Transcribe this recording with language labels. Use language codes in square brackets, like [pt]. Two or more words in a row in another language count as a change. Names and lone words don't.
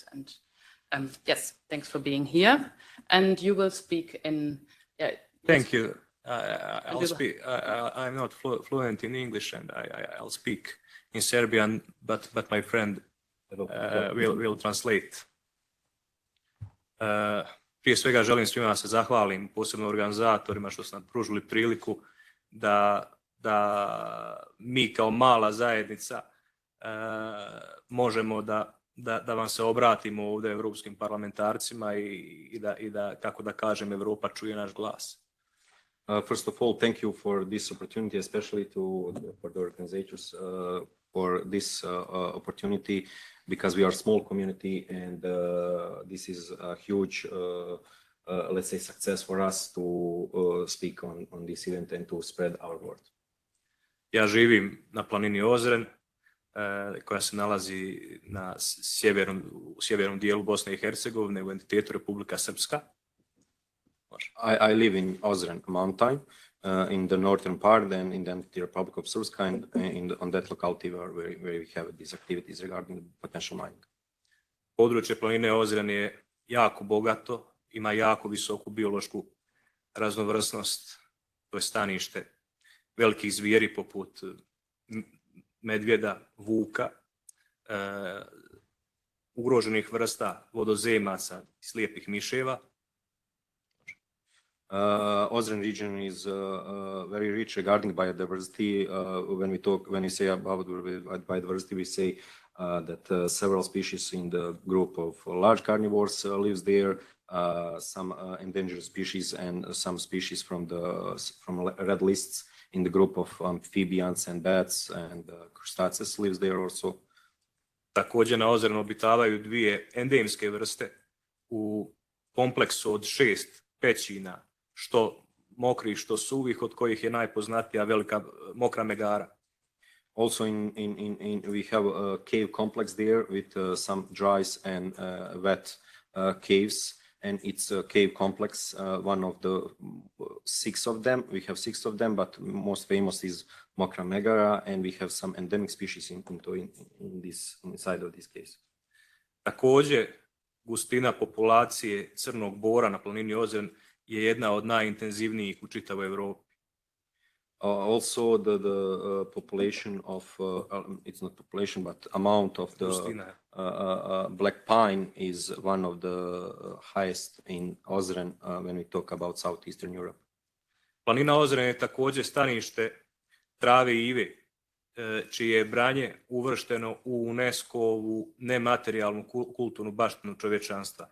[en] And yes, thanks for being here. And you will speak in. Thank you. I'll speak. I'm not fluent in English, and I'll speak in Serbian, but my friend will translate. [sr] Prije svega želim svima se zahvalim, posebno organizatorima što su nam pružili priliku da mi kao mala zajednica možemo da vam se obratimo ovdje evropskim parlamentarcima i da, kako da kažem, Evropa čuje naš glas. [en] First of all, thank you for this opportunity, especially for the organizers for this opportunity, because we are a small community and this is a huge, let's say, success for us to speak on this event and to spread our word. [sr] Ja živim na planini Ozren, koja se nalazi na sjevernom dijelu Bosne i Hercegovine u entitetu Republika Srpska. [en] I live in Ozren mountain in the northern part and in the Republic of Srpska, and on that locality where we have these activities regarding potential mining. [sr] Područje planine Ozren je jako bogato, ima jako visoku biološku raznovrsnost, to je stanište velikih zvijeri poput medvjeda, vuka, ugroženih vrsta vodozemaca i slijepih miševa. [en] Ozren region is very rich regarding biodiversity. When we say about biodiversity, we say that several species in the group of large carnivores lives there, some endangered species and some species from red lists in the group of amphibians and bats and crustaceans lives there also. [sr] Također na Ozrenu obitavaju dvije endemske vrste u kompleksu od 6 pećina, što mokrih, što suvih, od kojih je najpoznatija velika mokra megara. [en] Also we have a cave complex there with some dry and wet caves, and it's a cave complex, one of the 6 of them. We have 6 of them, but most famous is Mokra megara, and we have some endemic species inside of this case. [sr] Također, gustina populacije crnog bora na planini Ozren je jedna od najintenzivnijih u čitavoj Evropi. [en] Also, the population of it's not population, but amount of the Gustina. black pine is one of the highest in Ozren when we talk about Southeastern Europe. [sr] Planina Ozren je također stanište trave i ive, čije je branje uvršteno u UNESCO-ovu nematerijalnu kulturnu baštinu čovječanstva.